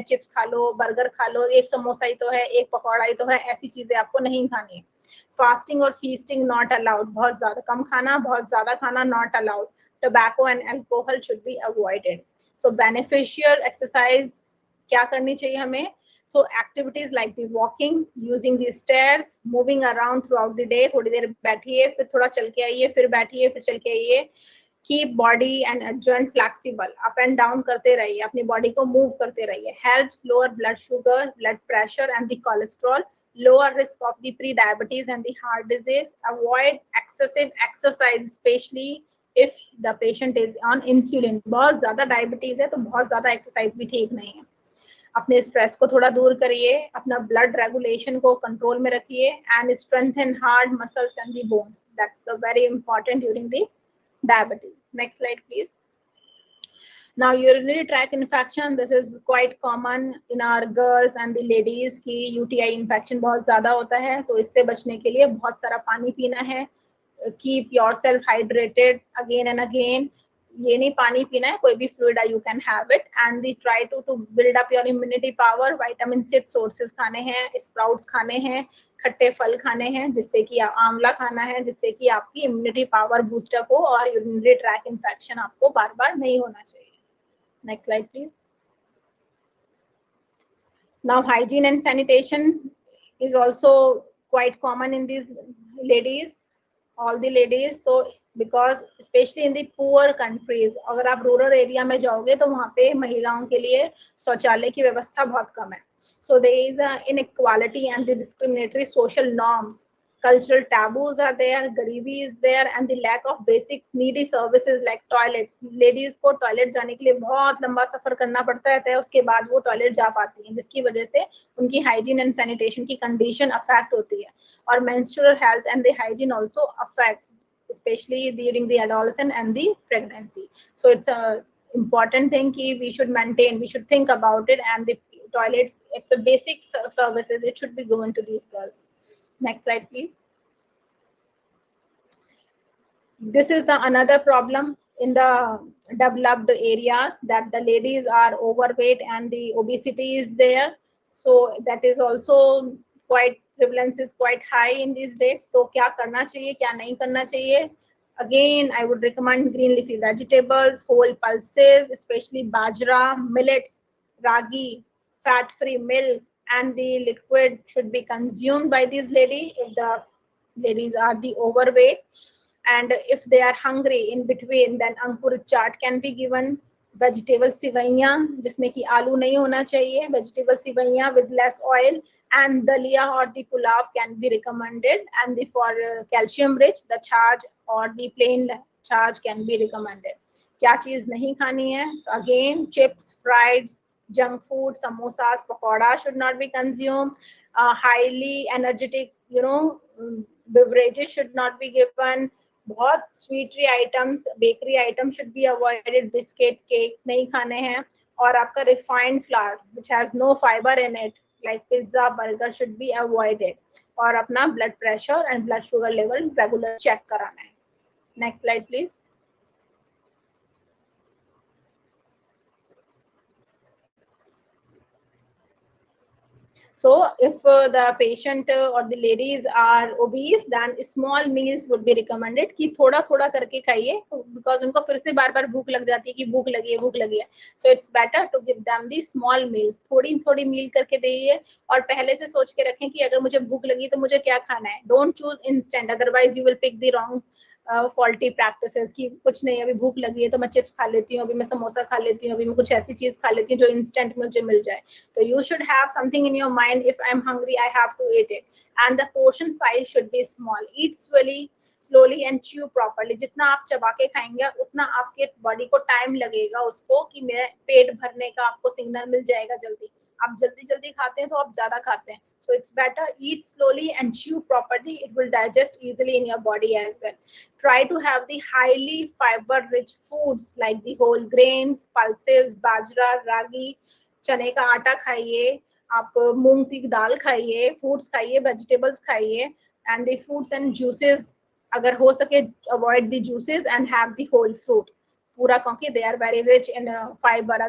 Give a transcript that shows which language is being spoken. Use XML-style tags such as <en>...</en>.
<hi>Chips खा लो, burger खा लो, एक समोसा ही तो है, एक पकौड़ा ही तो है, ऐसी चीजें आपको नहीं खानी है. फास्टिंग और फीस्टिंग</hi> <en>Not allowed.</en> <hi>बहुत ज्यादा कम खाना, बहुत ज्यादा खाना not allowed.</hi> <en>Tobacco and alcohol should be avoided. So beneficial exercise क्या करनी चाहिए हमें? So activities like the walking, using the stairs, moving around throughout the day.</en> <hi>थोड़ी देर बैठिए, फिर थोड़ा चल के आइए, फिर बैठिए, फिर चल के आइए.</hi> <en>Keep body and joint flexible.</en> <hi>Up and down करते रहिए, अपनी बॉडी को मूव करते रहिए.</hi> <en>Helps lower blood sugar, blood pressure and the cholesterol. Lower risk of the pre-diabetes and the heart disease. Avoid excessive exercise, especially if the patient is on insulin.</en> <hi>बहुत ज़्यादा diabetes है तो बहुत ज़्यादा exercise भी ठीक नहीं है. अपने स्ट्रेस को थोड़ा दूर करिए, अपना ब्लड रेगुलेशन को कंट्रोल में रखिए.</hi> <en>And strengthen heart muscles and the bones. That's the very important during the diabetes. Next slide please. Now urinary tract infection, this is quite common in our girls and the ladies</en> <hi>की UTI infection बहुत ज़्यादा होता है, तो इससे बचने के लिए बहुत सारा पानी पीना है.</hi> <en>Keep yourself hydrated again and again.</en> <hi>ये नहीं पानी पीना है, कोई भी fluid</hi> <en>You can have it. And the try to build up your immunity power.</en> <hi>Vitamin C sources खाने हैं, स्प्राउट्स खाने हैं, खट्टे फल खाने हैं, जिससे कि आंवला खाना है, जिससे कि आपकी इम्यूनिटी पावर बूस्टअप हो और यूरिनरी ट्रैक इन्फेक्शन आपको बार बार नहीं होना चाहिए.</hi> <en>Next slide please. Now hygiene and sanitation is also quite common in these ladies, all the ladies. So because especially in the poor countries,</en> <hi>अगर आप रूरल एरिया में जाओगे तो वहाँ पे महिलाओं के लिए शौचालय की व्यवस्था बहुत कम है.</hi> <en>So there is a inequality and the discriminatory social norms. Cultural taboos are there, गरीबी is there, and the lack of basic needy services like toilets.</en> <hi>Ladies को टॉयलेट जाने के लिए बहुत लंबा सफर करना पड़ता है, उसके बाद वो टॉयलेट जा पाती हैं, जिसकी वजह से उनकी हाइजीन एंड सैनिटेशन की कंडीशन अफेक्ट होती है.</hi> <en>और menstrual health and the hygiene also affects, especially during the adolescence and the pregnancy. So it's a important thing कि we should maintain, we should think about it, and the toilets, it's a basic services, it should be given to these girls. Next slide please. This is the another problem in the developed areas, that the ladies are overweight and the obesity is there. So that is also quite, prevalence is quite high in these days.</en> <hi>तो क्या करना चाहिए, क्या नहीं करना चाहिए?</hi> <en>Again, I would recommend green leafy vegetables, whole pulses, especially bajra, millets, ragi, fat-free milk, and the liquid should be consumed by these ladies if the ladies are the overweight. And if they are hungry in between, then ankur chaat can be given. Vegetable sivaiya,</en> <hi>जिसमें कि आलू नहीं होना चाहिए,</hi> <en>vegetable sivaiya with less oil, and dalia or the pulav can be recommended. And the for calcium rich, the charge or the plain charge can be recommended.</en> <hi>क्या चीज नहीं खानी है?</hi> <en>So again, chips, fried, junk food, samosas, pakoda should not be consumed. Highly energetic, beverages should not be given. बहुत sweetery items, bakery item should be avoided. Biscuit,</en> <hi>cake नहीं खाने हैं.</hi> <en>और आपका refined flour which has no fibre in it, like pizza, burger should be avoided. और अपना blood pressure and blood sugar level regular check</en> <hi>कराना है.</hi> <en>Next slide please. So if the patient or the ladies are obese, then small meals would be recommended</en> <hi>कि थोड़ा थोड़ा करके खाइए,</hi> <en>because</en> <hi>उनको फिर से बार बार भूख लग जाती है कि भूख लगी है.</hi> <en>So it's better to give them the small meals.</en> <hi>थोड़ी थोड़ी मील करके दीजिए और पहले से सोच के रखें कि अगर मुझे भूख लगी तो मुझे क्या खाना है.</hi> <en>Don't choose instant, otherwise you will pick the wrong faulty practices</en> <hi>कि कुछ नहीं, अभी भूख लगी है तो मैं चिप्स खा लेती हूँ, अभी मैं समोसा खा लेती हूँ, अभी मैं कुछ ऐसी चीज खा लेती हूँ जो इंस्टेंट मुझे मिल जाए.</hi> <en>तो you should have something in your mind, if I'm hungry I have to eat it, and the portion size should be small. Eat slowly and chew properly.</en> <hi>जितना आप चबा के खाएंगे उतना आपके बॉडी को टाइम लगेगा उसको कि मेरे पेट भरने का आपको सिग्नल मिल जाएगा जल्दी. आप जल्दी जल्दी खाते हैं तो आप ज्यादा खाते हैं.</hi> <en>So it's better eat slowly and chew properly. It will digest easily in your body as well. Try to have the highly fiber rich foods like the whole grains, pulses, bajra, ragi,</en> <hi>चने का आटा खाइए, आप मूंग की दाल खाइए, fruits खाइए, vegetables खाइए,</hi> <en>and the fruits and juices,</en> <hi>अगर हो सके</hi> <en>avoid the juices and have the whole fruit</en> <hi>पूरा, क्योंकि</hi> <en>They are very rich in fibre.</en>